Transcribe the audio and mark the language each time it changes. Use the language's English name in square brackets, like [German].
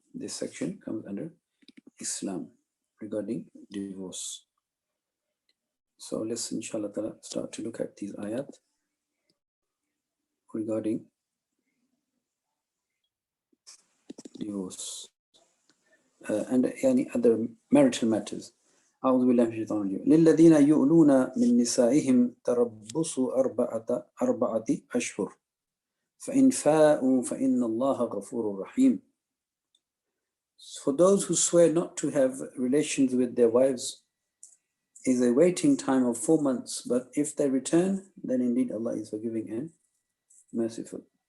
[English] This section comes under Islam regarding divorce. So let's inshallah start to look at these ayat regarding divorce and any other marital matters. [Arabic] أعوذ بالله من الشيطان الرجيم. للذين يؤلون من نسائهم تربص أربعة أشهر فإن فاءوا فإن الله غفور رحيم. [English] For those who swear not to have relations with their wives is a waiting time of 4 months, but if they return, then indeed Allah is forgiving and merciful.